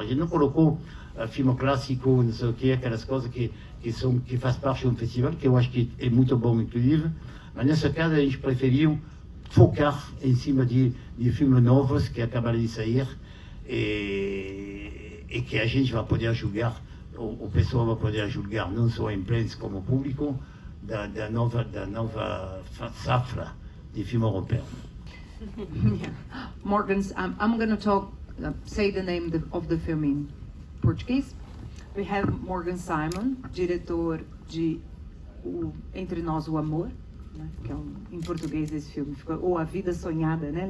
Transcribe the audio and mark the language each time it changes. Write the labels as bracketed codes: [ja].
[pt] A gente não colocou filme clássico, não sei o que, aquelas coisas que faz parte de um festival, que eu acho que é muito bom, inclusive, mas nessa caso a gente preferiu focar em cima de filmes novos que acabaram de sair e que a gente vai poder julgar, o pessoal vai poder julgar não só a imprensa como o público da nova safra de filme europeu. [en] Yeah. Morgan's, I'm going to say the name of the film in Portuguese. We have [pt] Morgan Simon, diretor de Entre Nós o Amor, né, que é em português esse filme ficou, ou A Vida Sonhada, né?